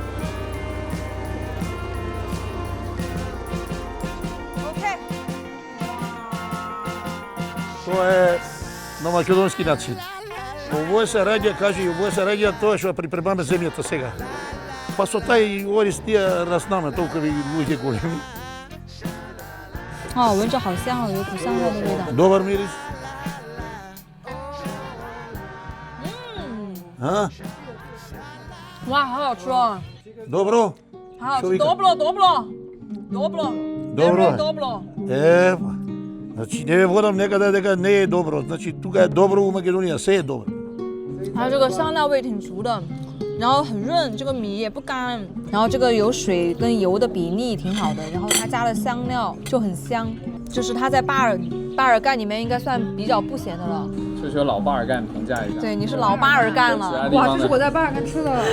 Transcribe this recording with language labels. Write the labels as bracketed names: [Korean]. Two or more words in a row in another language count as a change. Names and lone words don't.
[Macedonian] OK。 Тоа е на македонски начин. Овој се раѓа, кажи, овој се раѓа тоа што припремаме земјата сега. Па со тај ориз тие раснаме толку луѓе големи. [Chinese] 哦，闻着好香哦，有股香菜的味道。 [Macedonian] Добар мирис. А? [Chinese] 哇，好好吃哦， [Macedonian] Добро? [Chinese] 好好 [Macedonian] Што [Chinese] 吃。 [Macedonian] вика? Добро。 Добро е. Добро。 Ева. Значи не водам некаде дека не е добро. Значи тука е добро, у Македонија се е добро. [Chinese] 它这个香料味挺足的， 然后很润，这个米也不干，然后这个有水跟油的比例挺好的，然后它加了香料就很香，就是它在巴尔干里面应该算比较不咸的了。求求老巴尔干评价一下。对，你是老巴尔干了。哇，这是我在巴尔干吃的